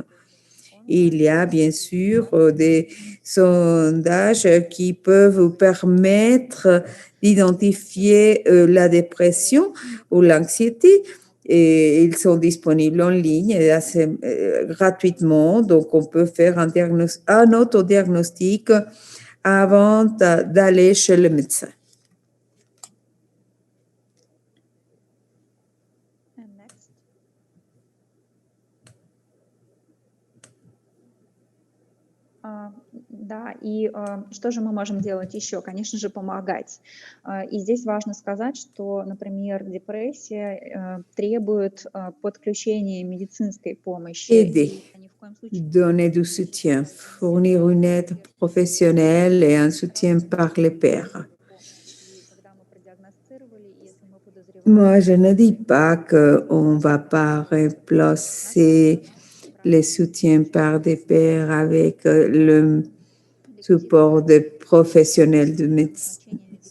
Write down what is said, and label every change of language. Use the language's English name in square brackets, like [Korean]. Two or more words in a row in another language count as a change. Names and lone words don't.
[French] Il y a bien sûr des sondages qui peuvent vous permettre d'identifier la dépression ou l'anxiété. Et ils sont disponibles en ligne assez gratuitement. Donc, on peut faire un autodiagnostic avant d'aller chez le médecin. [Russian] Да, и что же мы можем делать еще? Конечно же, помогать. И здесь важно сказать, что, например, депрессия требует подключения медицинской помощи. [French] Aider, donner du soutien, fournir une aide professionnelle et un soutien par les pairs. Moi, je ne dis pas qu'on ne va pas remplacer les soutiens par des pairs avec le support des professionnels de médecine.